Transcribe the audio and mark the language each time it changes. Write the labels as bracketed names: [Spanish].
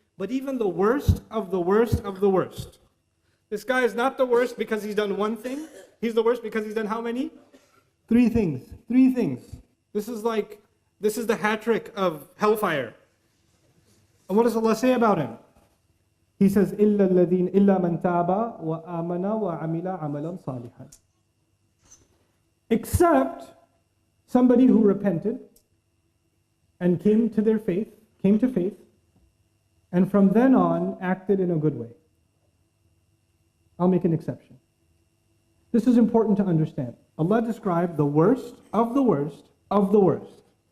[English] But even the worst of the worst of the worst. This guy is not the worst because he's done one thing. He's the worst because he's done how many? Three things. Three things. This is the hat trick of hellfire. And what does Allah say about him? He says, [Arabic] إِلَّا مَنْ تَابَ وَآمَنَ وَعَمِلَ عَمَلًا صَالِحًا. [English] Except somebody who repented and came to faith, and from then on acted in a good way. I'll make an exception. This is important to understand. Allah described the worst of the worst of the worst.